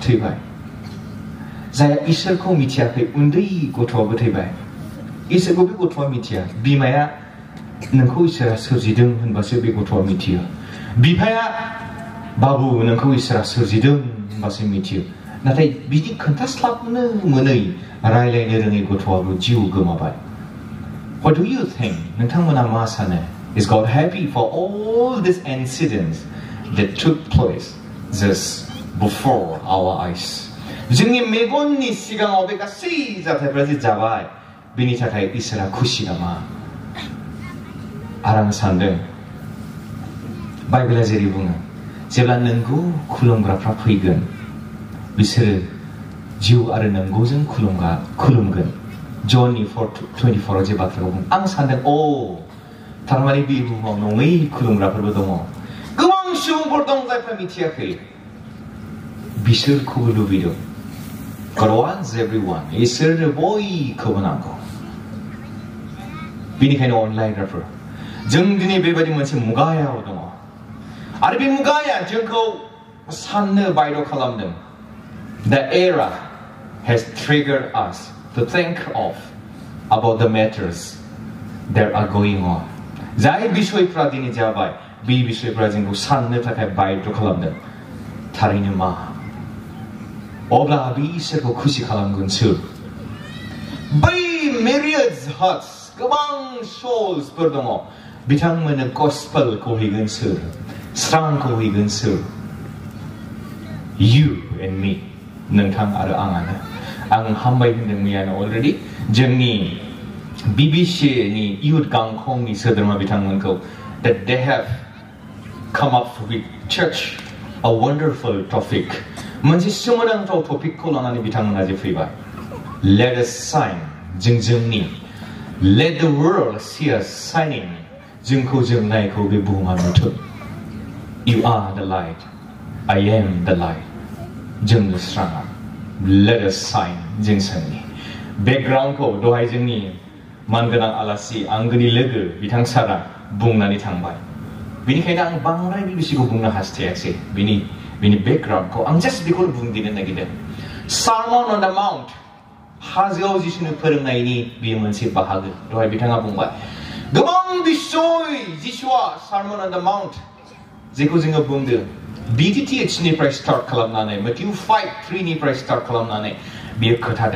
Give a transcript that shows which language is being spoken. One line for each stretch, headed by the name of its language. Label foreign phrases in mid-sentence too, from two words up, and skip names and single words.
Bodo: थैबाय जाय इसोरखौ मिथियाखै उन्दै गथ'आबो थैबाय इसोरखौ बे गथ'आ मिथिया बिमाया नोंखौ इसोरा सोरजिदों होनबासो बे गथ'आ मिथियो बिफाया बाबु नोंखौ इसोरा सोरजिदों होनबासो मिथियो नाथाय बिदि खोन्थास्लाबनो मोनै रायलायनो रोङै गथ'आबो जिउ गोमाबाय
English: What do you think?
Bodo: नोंथांमोना मा सानो
English: Is God happy for all these incidents that took place just before our eyes?
Bodo: जोंनि मेगननि सिगाङाव बे गासै जाथायफोरा जे जाबाय बेनि थाखाय इसोरा खुसि नामा आरो आं सानदों बाइबेला जेरै बुङो जेब्ला नंगौ खुलुमग्राफ्रा फैगोन बिसोरो जिउ आरो नंगौजों खुलुमगोन ज'ननि 4:24 जे बाथ्राखौ बुङो आं सानदों थारमाने बे बुहुमाव नङै खुलुमग्राफोरबो दङ गोबां सुबुंफोर दं जायफ्रा मिथियाखै बिसोरखौबो लुबैदों
English: God wants everyone
Bodo: इसोरनो बयखौबो नांगौ बेनिखायनो अनलायग्राफोर जों दिनै बेबायदि मोनसे मुगायाव दङ आरो बे मुगाया जोंखौ साननो बायद' खालामदों.
English: The era has triggered us to think of about the matters that are going on.
Bodo: जाय बिसयफ्रा दिनै जाबाय बे बिसयफ्रा जोंखौ साननो थाखाय बायद' खालामदों. थारैनो मा? अब्ला बे इसोरखौ खुसि खालामगोन सोर? बै
English: myriads hearts
Bodo: गोबां soulsफोर दङ बिथांमोननो gospelखौ हैगोन सोर? स्रांखौ हैगोन सोर?
English: You and me,
Bodo: नोंथां आरो आंआनो. आं हामबाय होनदों मैयानो already जोंनि BBCनि youth गांखंनि सोद्रोमा बिथांमोनखौ
English: that they have come up with church a wonderful topic.
Bodo: मोनसे सोमोनांथाव टपिकखौ लानानै बिथांमोना जे फैबाय.
English: Let us shine, जोंनि. Let the world see us shining.
Bodo: जोंखौ जोंनायखौ बे बुहुमा नुथों.
English: You are the light. I am the light.
Bodo: जोंनो स्राङा.
English: Let us shine,
Bodo: जोंनि. बेकग्राउन्डखौ दहाय जोंनि मानगोनां आलासि आंगोनि लोगो बिथां सारा बुंनानै थांबाय. बेनिखायनो आं बांद्राय बिबिसिखौ बुंनो हास्थायाखै. बिनि बेकग्राउन्डखौ आं जास्ट बेखौनो बुंदिनो नागिरदों.
English: Sermon on the Mount,
Bodo: हाजोआव जिसुनो फोरोंनायनि बेयो मोनसे बाहागो. दहाय बिथाङा बुंबाय गोबां बिसय जिसुआ Sermon on the Mount जेखौ जोङो बुंदों BTTH निफ्राय स्टार्ट खालामनानै Matthew 5:3 निफ्राय स्टार्ट खालामनानै बेयो खोथादों.